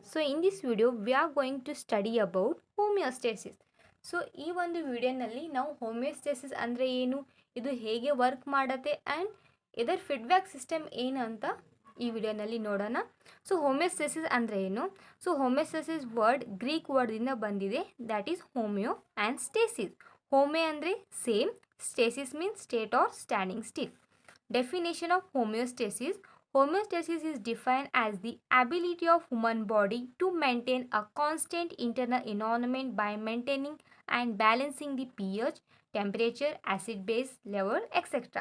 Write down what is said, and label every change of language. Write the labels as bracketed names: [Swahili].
[English] So in this video we are going to study about homeostasis. [Kannada] So ಈ ಒಂದು ವಿಡಿಯೋನಲ್ಲಿ ನಾವು ಹೋಮಿಯೋಸ್ಟೇಸಿಸ್ ಅಂದರೆ ಏನು, ಇದು ಹೇಗೆ ವರ್ಕ್ ಮಾಡುತ್ತೆ ಆ್ಯಂಡ್ ಇದರ ಫೀಡ್ಬ್ಯಾಕ್ ಸಿಸ್ಟಮ್ ಏನು ಅಂತ ಈ ವಿಡಿಯೋನಲ್ಲಿ ನೋಡೋಣ. ಸೊ ಹೋಮಿಯೋಸ್ಟೇಸಿಸ್ ಅಂದರೆ ಏನು? ಸೊ ಹೋಮಿಯೋಸ್ಟೇಸಿಸ್ ವರ್ಡ್ ಗ್ರೀಕ್ ವರ್ಡ್ದಿಂದ ಬಂದಿದೆ, that is homeo and stasis. [English] homeo [Kannada] ಅಂದರೆ [English] Same, stasis means state or standing still. Definition of homeostasis. Homeostasis is defined as the ability of human body to maintain a constant internal environment by maintaining and balancing the pH, temperature, acid base level, etc.